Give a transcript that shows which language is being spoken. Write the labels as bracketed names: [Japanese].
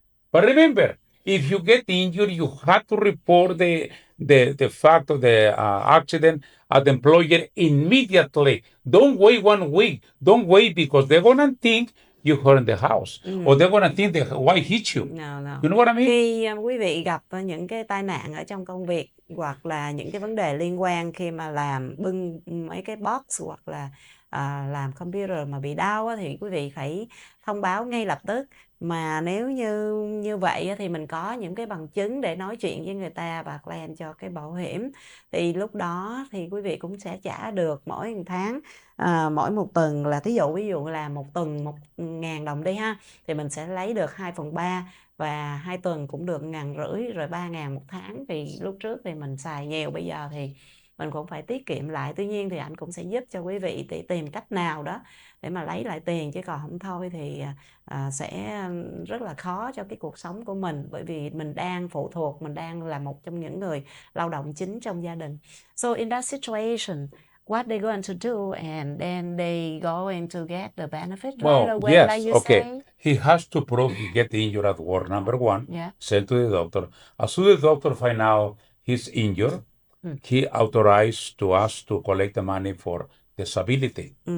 [English] But remember, if you get injured, you have to report the fact of the accident at the employer immediately. Don't wait 1 week. Don't wait because they're gonna think you hurt in the house, or they're gonna think the wife hit you. No. You know what I mean? [Vietnamese] Khi quý vị gặp những cái tai nạn ở trong công việc hoặc là những cái vấn đề liên quan khi mà làm bưng mấy cái box hoặc là làm computer mà bị đau á, thì quý vị phải thông báo ngay lập tức. Mà nếu như vậy thì mình có những cái bằng chứng để nói chuyện với người ta và claim cho cái bảo hiểm, thì lúc đó thì quý vị cũng sẽ trả được mỗi một tháng, mỗi một tuần là ví dụ là một tuần 1.000 đồng đi ha, thì mình sẽ lấy được 2/3 và 2 tuần cũng được 1.500 rồi 3.000 một tháng. Thì lúc trước thì mình xài nhiều, bây giờ thì mình cũng phải tiết kiệm lại. Tuy nhiên thì anh cũng sẽ giúp cho quý vị để tìm cách nào đó để mà lấy lại tiền, chứ còn không thôi thì sẽ rất là khó cho cái cuộc sống của mình, bởi vì mình đang phụ thuộc, mình đang là một trong những người lao động chính trong gia đình. [English] So in that situation, what they're going to do, and then they going to get the benefit right away, yes, like you okay. say? He has to prove he get injured at work, number one. Yeah. Send to the doctor. As soon as the doctor find out he's injured, he authorized to us to collect the money for disability.